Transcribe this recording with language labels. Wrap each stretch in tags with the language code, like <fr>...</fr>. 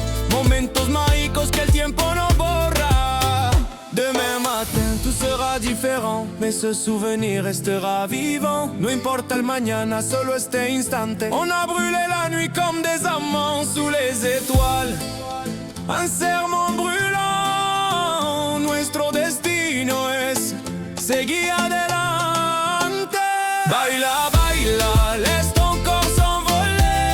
<es>Momentos mágicos que el tiempo no borra.</es> <fr>Demain matin tout sera différent, mais ce souvenir restera vivant.</fr> <es>No importa el mañana, solo este instante.</es> <fr>On a brûlé la nuit comme des amants sous les étoiles. Un serment brûlant.</fr> <es>Nuestro destino es seguir adelante. Baila, baila,</es> <fr>laisse ton corps s'envoler.</fr>